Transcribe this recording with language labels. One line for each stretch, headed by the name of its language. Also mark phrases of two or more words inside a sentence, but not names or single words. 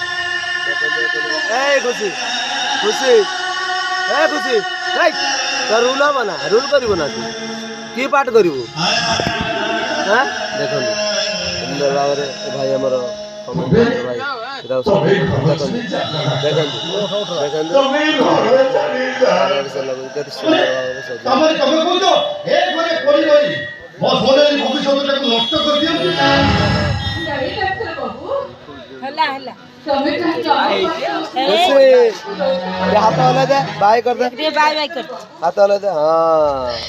Odia: ଖୁସି ଖୁସି ଖୁସି ରୁଲ ହବ ନା ରୁଲ କରିବୁ ନା ତୁ କି ପାଠ କରିବୁ ହାଁ ଦେଖନ୍ତୁ ସୁନ୍ଦର ଭାବରେ ଭାଇ ଆମର ଭାଇ ଦେଖନ୍ତୁ ଦେଖନ୍ତୁ ଦେଖନ୍ତୁ କେତେ ସୁନ୍ଦର ଭାବରେ ସଜା
Hindi: हाथ वाला दे बाय कर दे बाय बाय कर हाथ वाला दे हाँ